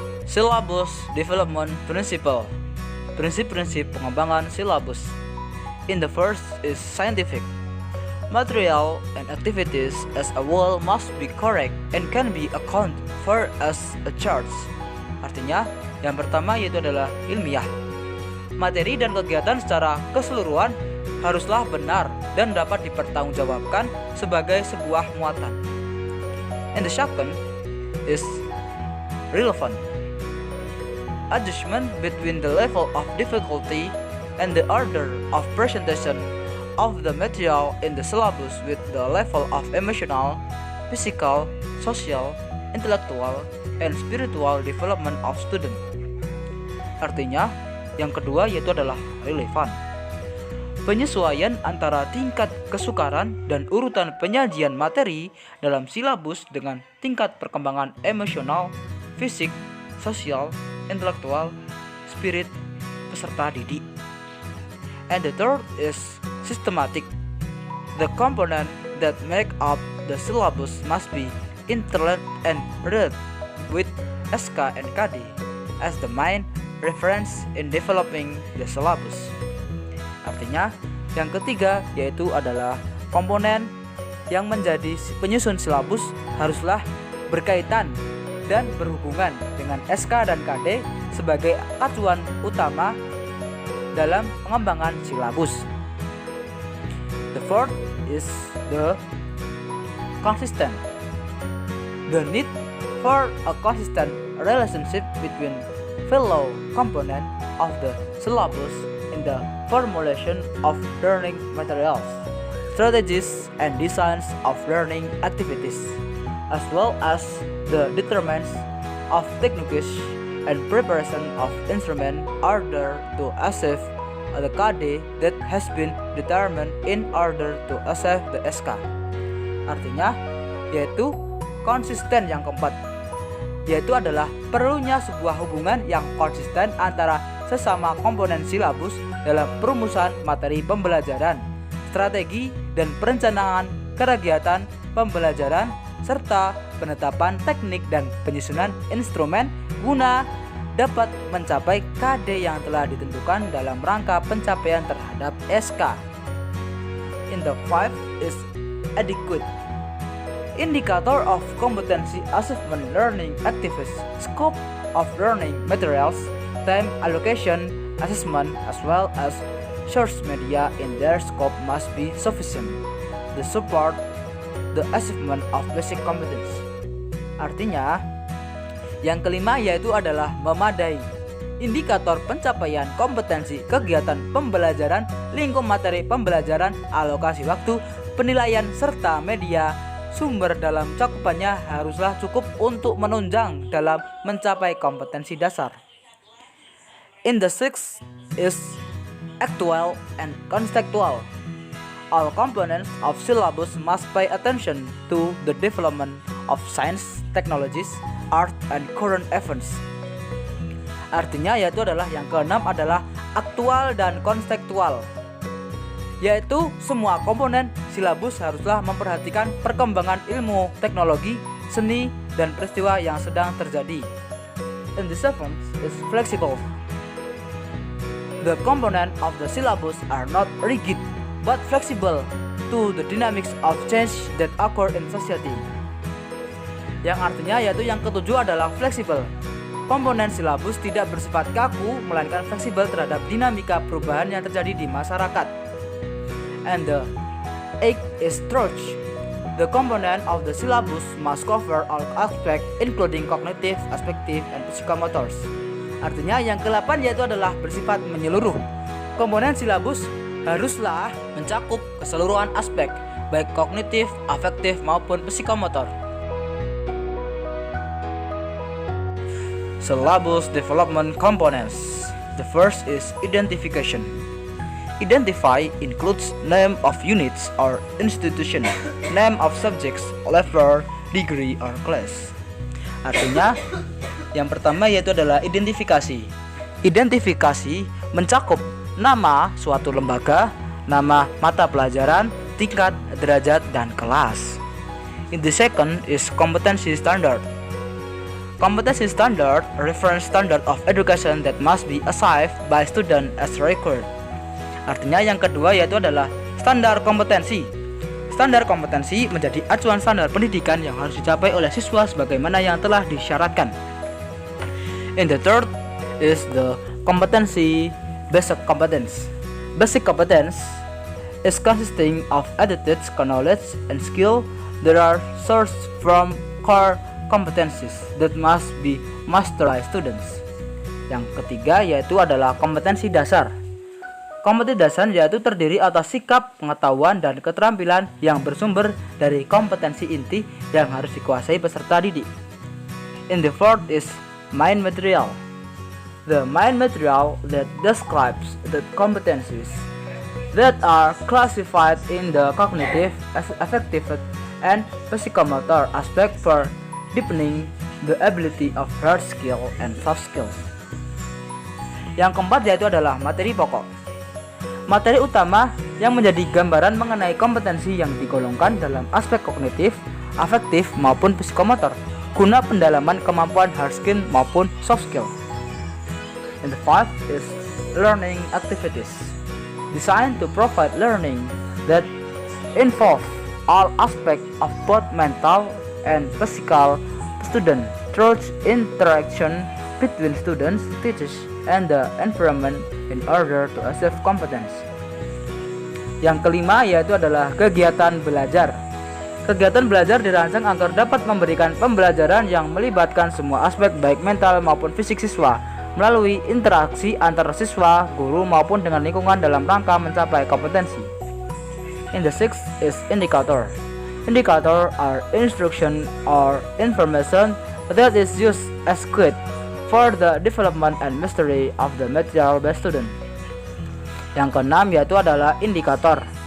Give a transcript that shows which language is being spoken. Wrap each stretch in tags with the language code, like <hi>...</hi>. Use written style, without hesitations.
<en>Syllabus Development Principle.</en> <id>Prinsip-prinsip pengembangan silabus.</id> <en>In the first is scientific. Material and activities as a whole must be correct and can be accounted for as a charge.</en> <id>Artinya, yang pertama yaitu adalah ilmiah. Materi dan kegiatan secara keseluruhan haruslah benar dan dapat dipertanggungjawabkan sebagai sebuah muatan.</id> <en>And the second is relevant. Adjustment between the level of difficulty and the order of presentation of the material in the syllabus with the level of emotional, physical, social, intellectual, and spiritual development of student.</en> <id>Artinya, yang kedua yaitu adalah relevan. Penyesuaian antara tingkat kesukaran dan urutan penyajian materi dalam silabus dengan tingkat perkembangan emosional, fisik, sosial, intelektual, spirit peserta didik.</id> <en>And the third is systematic. The component that make up the syllabus must be interlinked and read with SK and KD as the main reference in developing the syllabus.</en> <id>Artinya, yang ketiga yaitu adalah komponen yang menjadi penyusun silabus haruslah berkaitan dan berhubungan dengan SK dan KD sebagai acuan utama dalam pengembangan silabus.</id> <en>The fourth is the consistent. The need for a consistent relationship between fellow components of the syllabus in the formulation of learning materials, strategies, and designs of learning activities, as well as the determinants of techniques and preparation of instrument order to achieve the KD that has been determined in order to achieve the SK.</en> <id>Artinya, yaitu konsisten yang keempat, yaitu adalah perlunya sebuah hubungan yang konsisten antara sesama komponen silabus dalam perumusan materi pembelajaran, strategi dan perencanaan kegiatan pembelajaran, serta penetapan teknik dan penyusunan instrumen guna dapat mencapai KD yang telah ditentukan dalam rangka pencapaian terhadap SK.</id> <en>In the five is adequate. Indicator of competency assessment learning activities, scope of learning materials, time allocation assessment, as well as source media in their scope must be sufficient to support the achievement of basic competence.</en> <id>Artinya, yang kelima yaitu adalah memadai. Indikator pencapaian kompetensi kegiatan pembelajaran, lingkup materi pembelajaran, alokasi waktu, penilaian, serta media sumber dalam cakupannya haruslah cukup untuk menunjang dalam mencapai kompetensi dasar.</id> <en>In the sixth is actual and contextual. All components of syllabus must pay attention to the development of science, technologies, art, and current events.</en> <id>Artinya yaitu adalah yang keenam adalah aktual dan kontekstual, yaitu semua komponen silabus haruslah memperhatikan perkembangan ilmu, teknologi, seni, dan peristiwa yang sedang terjadi.</id> <en>And the seventh is flexible. The components of the syllabus are not rigid but flexible to the dynamics of change that occur in society.</en> <id>Yang artinya yaitu yang ketujuh adalah fleksibel. Komponen silabus tidak bersifat kaku melainkan fleksibel terhadap dinamika perubahan yang terjadi di masyarakat.</id> <en>And the eighth is structure. The component of the syllabus must cover all aspects including cognitive, affective, and psychomotors.</en> <id>Artinya yang ke-8 yaitu adalah bersifat menyeluruh. Komponen silabus haruslah mencakup keseluruhan aspek baik kognitif, afektif maupun psikomotor.</id> <en>Syllabus development components. The first is identification. Identify includes name of units or institution, name of subjects, level, degree, or class.</en> <id>Artinya, yang pertama yaitu adalah identifikasi. Identifikasi mencakup nama suatu lembaga, nama mata pelajaran, tingkat, derajat, dan kelas.</id> <en>In the second is competency standard. Competency standard, reference standard of education that must be achieved by student as required.</en> <id>Artinya yang kedua yaitu adalah standar kompetensi. Standar kompetensi menjadi acuan standar pendidikan yang harus dicapai oleh siswa sebagaimana yang telah disyaratkan.</id> <en>And the third is the competency basic competence. Basic competence is consisting of attitudes, knowledge, and skill that are sourced from core competencies that must be mastered by students.</en> <id>Yang ketiga yaitu adalah kompetensi dasar. Kompetensi dasar yaitu terdiri atas sikap, pengetahuan, dan keterampilan yang bersumber dari kompetensi inti yang harus dikuasai peserta didik.</id> <en>In the fourth is mind material. The mind material that describes the competencies that are classified in the cognitive, affective, and psychomotor aspect for deepening the ability of hard skill and soft skills.</en> <id>Yang keempat yaitu adalah materi pokok. Materi utama yang menjadi gambaran mengenai kompetensi yang digolongkan dalam aspek kognitif, afektif maupun psikomotor guna pendalaman kemampuan hard skill maupun soft skill.</id> <en>And the fifth is learning activities, designed to provide learning that involve all aspects of both mental and physical student through interaction between students, teachers, and the environment in order to achieve competence.</en> <id>Yang kelima yaitu adalah kegiatan belajar. Kegiatan belajar dirancang agar dapat memberikan pembelajaran yang melibatkan semua aspek baik mental maupun fisik siswa melalui interaksi antara siswa, guru maupun dengan lingkungan dalam rangka mencapai kompetensi.</id> <en>In the sixth is indicator. Indicator are instruction or information that is used as guide for the development and mastery of the material by student.</en> <id>Yang keenam yaitu adalah indikator.</id>